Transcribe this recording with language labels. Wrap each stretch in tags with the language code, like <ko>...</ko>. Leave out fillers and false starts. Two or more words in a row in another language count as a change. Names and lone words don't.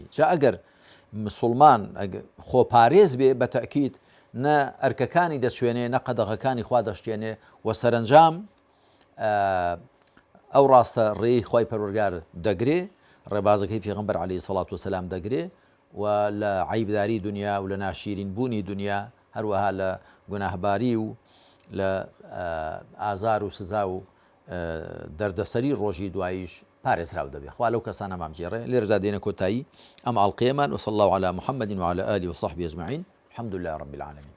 <ckb>جا ئەگەر مسلمان خۆپارێز بێ بەتەکید نە ئەرکەکانی دەشوێنێ نە قەدەغەکانی خوا دەشتێنێ و سەرنجام ئەو ڕاستە ڕێی خوای پەروەردگار دەگرێ، ڕێبازەکەی پێغەمبەر</ckb> <ar>عەلەیهی سەڵات وسەلام</ar> <ckb>دەگرێ و لە عەیبداری دنیا و لە ناشیرین بوونی دنیا هەروەها لە گوناهباری و لە ئازار و سزا و دەردەسەری ڕۆژی دواییش پارێزراو دەبێت. خوا لەو کەسانە مامجێڕێ. لێرەدا دێنە کۆتایی ئەم ئاڵقەیەمان.</ckb> <ar>وصلی الله على محمد وعلى آله وصحبه أجمعين. الحمد لله رب العالمين.</ar>